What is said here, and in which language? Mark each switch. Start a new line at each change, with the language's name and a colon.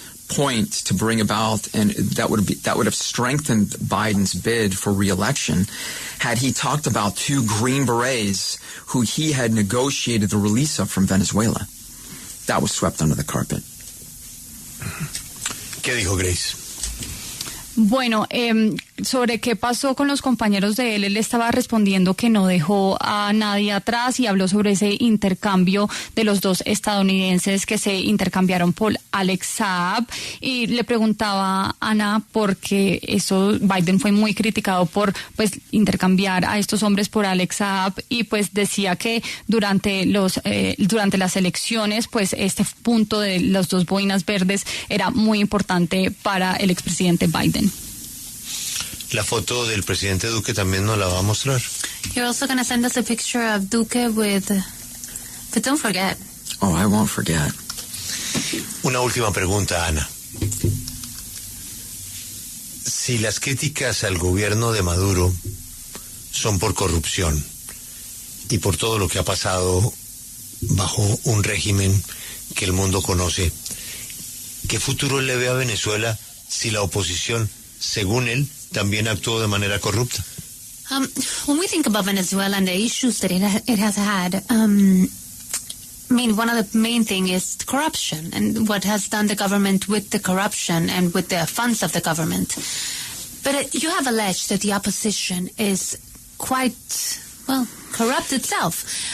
English: point to bring about, and that would have strengthened Biden's bid for re-election, had he talked about 2 Green Berets who he had negotiated the release of from Venezuela. That was swept under the carpet.
Spanish: ¿Qué dijo Grace? Bueno, sobre qué pasó con los compañeros de él estaba respondiendo que no dejó a nadie atrás y habló sobre ese intercambio de los 2 estadounidenses que se intercambiaron por Alex Saab, y le preguntaba a Ana porque Biden fue muy criticado por pues intercambiar a estos hombres por Alex Saab, y pues decía que durante las elecciones pues este punto de las 2 boinas verdes era muy importante para el expresidente Biden. La foto del presidente Duque también nos la va a mostrar.
English: You're also going to send us a picture of Duque with... But don't forget. Oh, I won't forget.
Spanish: Una última pregunta, Ana. Si las críticas al gobierno de Maduro son por corrupción y por todo lo que ha pasado bajo un régimen que el mundo conoce, ¿qué futuro le ve a Venezuela si la oposición, según él, también actuó de manera corrupta?
English: When we think about Venezuela and the issues that it has had, I mean, one of the main thing is corruption and what has done the government with the corruption and with the funds of the government. But you have alleged that the opposition is quite, well, corrupt itself.